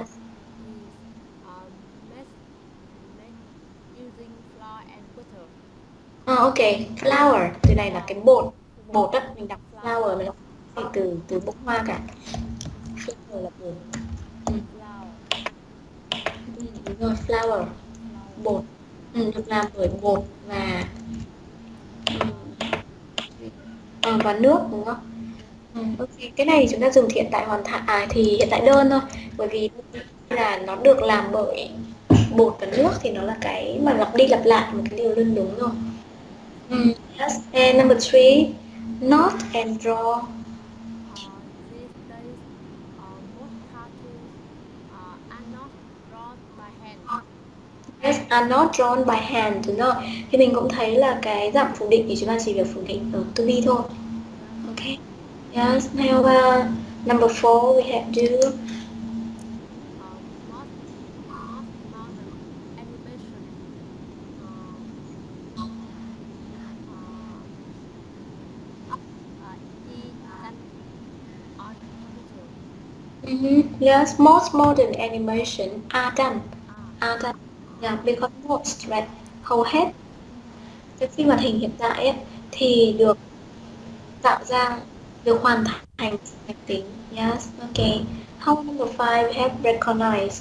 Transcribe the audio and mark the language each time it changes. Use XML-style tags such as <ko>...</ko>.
<en>is uh, made, made using flour and butter.</en> <vi>Ok, flour, từ này là cái</vi> <en>Flour,</en> <vi>bột, cái bột, bột á, mình đọc</vi> <en>flour,</en> <vi>flower, mình đọc phải từ bông hoa cả. Flour là bột. Ừ,</vi> <en>flour,</en> <vi>đúng rồi, flour,</vi> <en>flour,</en> <vi>bột. Được làm bởi bột uh, và nước đúng không? nước, Ok, cái này thì chúng ta dùng thì hiện tại thì hiện tại đơn thôi, bởi vì là nó được làm bởi bột và nước thì nó là cái mà lặp đi lặp lại một cái điều luôn đúng rồi.</vi> <en>Yes. And number three, not and draw. These days, most cartoons are not drawn by hand. Yes, are not drawn by hand,</en> <vi>đúng rồi. Thì mình cũng thấy là cái dạng phủ định thì chúng ta chỉ việc phủ định ở to be thôi.</vi> <en>Yes. Okay. Yes. Now number four we have do. Most most modern animation uh, uh, is done on computer. Yes, most modern animation are done. Ah, Are done. Yeah, because most, right?</en> <vi>Hầu hết cái phim hoạt hình hiện tại ấy, thì được tạo ra, được hoàn thành máy tính.</vi> <en>Yes, okay. How number five we have recognize.</en>